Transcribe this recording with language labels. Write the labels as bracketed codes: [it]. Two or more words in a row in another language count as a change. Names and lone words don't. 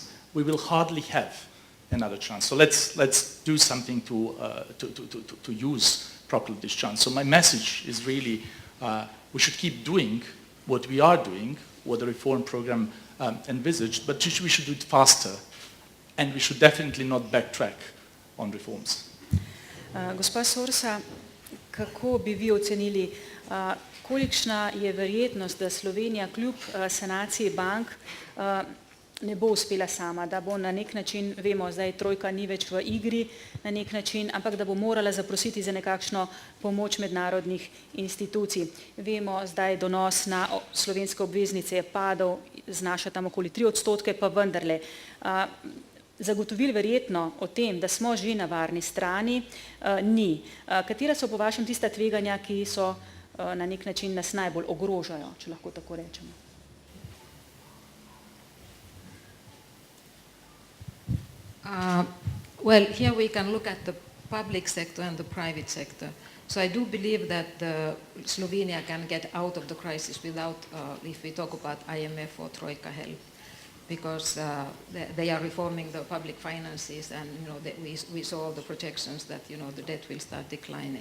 [en] We will hardly have another chance. So let's do something to use properly this chance. So my message is really we should keep doing what we are doing, what the reform program envisaged, but we should do it faster, and we should definitely not backtrack on reforms. [sl] Gospa Sorsa, kako bi vi ocenili, kolikšna je verjetnost, da Slovenija kljub sanaciji bank ne bo uspela sama, da bo na nek način, vemo, zdaj trojka ni več v igri na nek način, ampak da bo morala zaprositi za nekakšno pomoč mednarodnih institucij. Vemo, zdaj donos na slovenske obveznice je padel, znaša tam okoli 3%, pa vendarle. Zagotovil verjetno o tem, da smo že na varni strani, ni. Katera so po vašem tista tveganja, ki so na nek način nas najbolj ogrožajo, če lahko tako rečemo? [en] Well, here we can look at the public sector and the private sector. So I do believe that Slovenia can get out of the crisis without, if we talk about IMF or Troika help, because they are reforming the public finances, and we saw all the projections that the debt will start declining.